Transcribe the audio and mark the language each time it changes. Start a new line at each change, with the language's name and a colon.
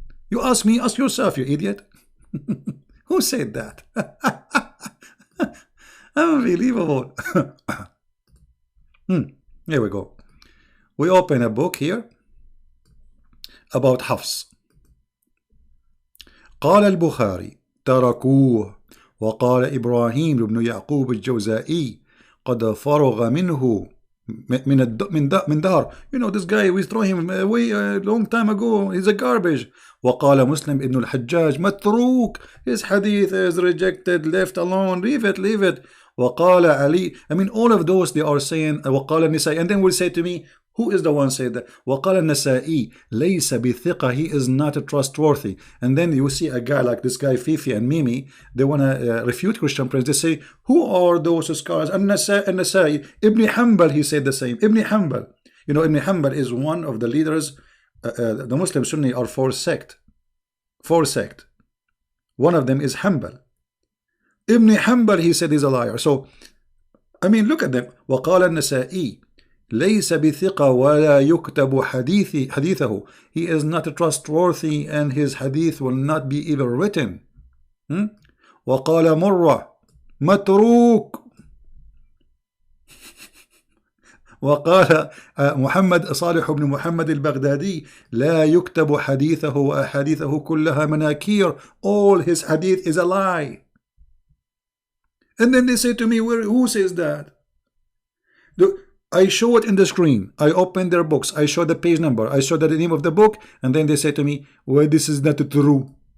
English: You ask me, ask yourself, you idiot. Who said that? Unbelievable. Here we go. We open a book here about Hafs.
Arabic: قال البخاري تركوه وقال إبراهيم بن يعقوب الجوزائي قد فرغ منه من دار.
English: You know, this guy, we throw him away a long time ago. He's a garbage.
Arabic: وقال مسلم ابن الحجاج متروك.
English: His hadith is rejected, left alone. Leave it.
Arabic: وقال علي.
English: I mean, all of those, they are saying
Arabic: وقال النسائي.
English: And then will say to me, who is the one said that?
Arabic: وقال النسائي ليس بثقة.
English: He is not trustworthy. And then you see a guy like this guy Fifi and Mimi, they want to refute Christian Prince. They say, who are those scholars?
Arabic: النسائي.
English: Ibn Hanbal, he said the same. Ibn Hanbal. You know, Ibn Hanbal is one of the leaders. The Muslim Sunni are four sect. One of them is Hanbal. Ibn Hanbal, he said, is a liar. So, I mean, look at them.
Arabic: وقال النسائي ليس بثقة ولا يكتب حديثه.
English: He is not trustworthy, and his hadith will not be even written.
Arabic: وقال مرة متروك. وقال محمد صالح بن محمد البغدادي لا يكتب حديثه وأحاديثه كلها مناكير.
English: All his hadith is a lie. And then they say to me, who says that? I show it in the screen. I open their books. I show the page number. I show the name of the book. And then they say to me, well, this is not true.